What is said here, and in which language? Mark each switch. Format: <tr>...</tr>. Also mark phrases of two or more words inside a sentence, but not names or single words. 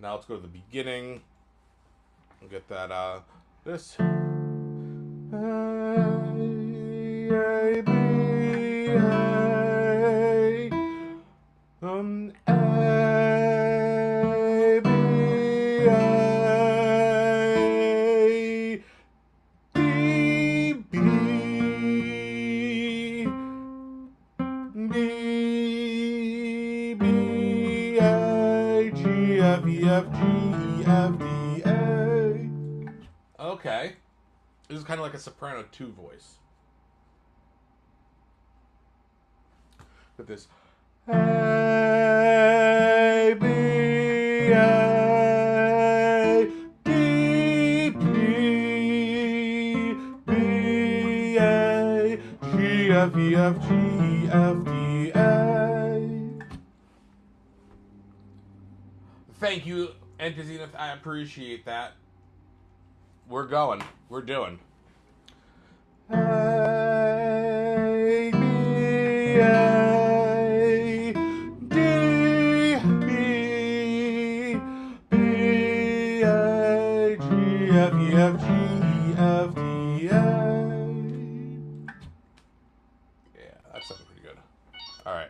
<en>go to the beginning. We'll get that, this. A, B, A, A, B, A, D, B, D, B, A, G, F, E, F, G, E, F, D, A. Okay. This is kind of like a soprano 2 voice. With this. A, B, A, D, B, B, A, G, F, E, F, G, E, F, D, A. Thank you, Enter Zenith. I appreciate that. We're going. We're doing. A, B, A, D, B, B, A, G, F, E, F, G, E, F, D, A. Yeah, that sounds pretty good. All right.</en>